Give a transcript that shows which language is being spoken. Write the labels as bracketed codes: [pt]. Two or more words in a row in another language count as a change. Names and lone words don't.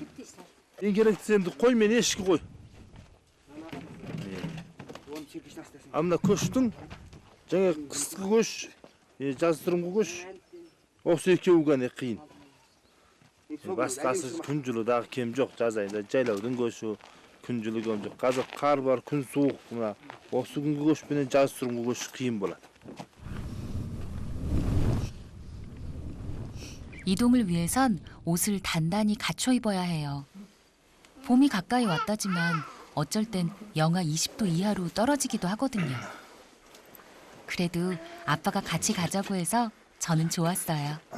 [kk] Ең керектісі енді қой мен ешкі қой. А мына көштің жаңа қысқы көш, жаздырымғы көш осы екеуі ғана қиын. Басқасы күн жылыдағы кем жоқ, жаз айында жайлаудың көші, күн жылы кем жоқ. Қазір қар бар, күн суық, мына осы күнгі көш пенен жаздырымғы көш қиын болады. [ko] 이동을 위해선 옷을 단단히 갖춰 입어야 해요. 봄이 가까이 왔다지만 어쩔 땐 영하 20도 이하로 떨어지기도 하거든요. 그래도 아빠가 같이 가자고 해서 저는 좋았어요.